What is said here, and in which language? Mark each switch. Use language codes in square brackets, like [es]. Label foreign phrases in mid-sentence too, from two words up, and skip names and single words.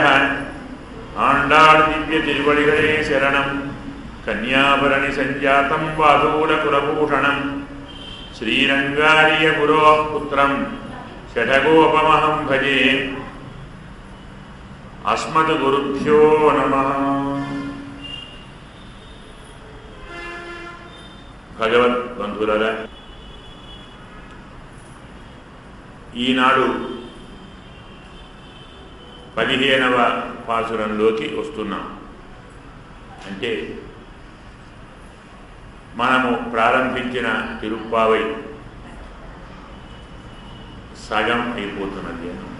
[sa] आण्डाळ् दिव्य तिरुवडिगळे शरणं कन्याभरणि सञ्जातं वादूलकुलभूषणं श्रीरङ्गार्यगुरोः पुत्रं षठगोपमहं भजे। अस्मद्गुरुभ्यो नमः। [te] భగవద్బంధువులారా, ఈనాడు 15వ పాసురంలోకి వస్తున్నాం. అంటే మనము ప్రారంభించిన తిరుప్పావై సగం అయిపోతున్నది.